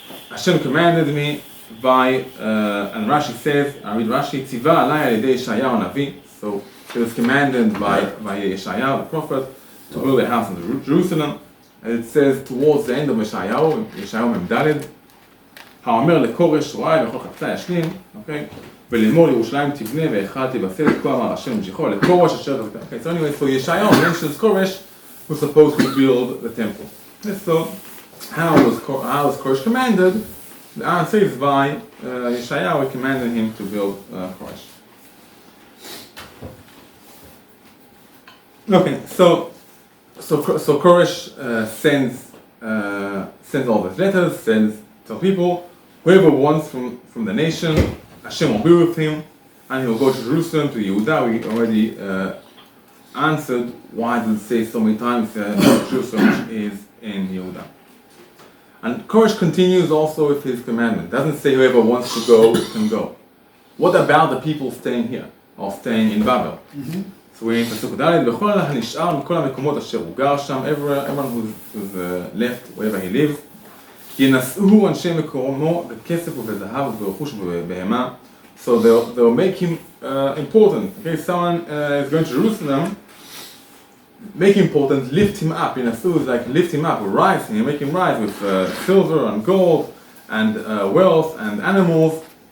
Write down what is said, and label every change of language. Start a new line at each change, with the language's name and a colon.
English: Hashem commanded me by, and Rashi says, I read Rashi,
Hebrew: ציווה עליי על ידי ישעיהו הנביא.
English: So it was commanded by Yeshayahu, the prophet, to build a house in Jerusalem. And it says towards the end of Yeshayahu Memdaled,
Hebrew: האומר לכורש רועי וכל חפצה ישלים,
English: okay?
Hebrew: ולאמור ירושלים תבנה והיכל תבסס, כה אמר השם ממשיכו לכורש אשר חזקה.
English: Okay, so anyway, so Yeshayahu mentions Koresh, who's supposed to build the temple. Okay, so how was Koresh commanded? The answer is by Yeshayahu commanded him to build Koresh. Okay, so Koresh sends all these letters, tells people, whoever wants from the nation, Hashem will be with him, and he will go to Jerusalem, to Yehuda. We already answered why does it say so many times Jerusalem is in Yehuda. And Koresh continues also with his commandment. Doesn't say whoever wants to go can go. What about the people staying here, or staying in Babel? So we're in Pasuk Dalet,
Hebrew: בכל הנשאר מכל המקומות אשר הוא גר שם,
English: everyone who's left wherever he lives,
Hebrew: ינשאו אנשי מקומו בכסף ובזהב וברכוש ובהמה.
English: So they'll make him important. Okay, someone is going to Jerusalem, make him important, lift him up. ינשאו is like lift him up, rise him, make him rise with silver and gold and wealth and animals.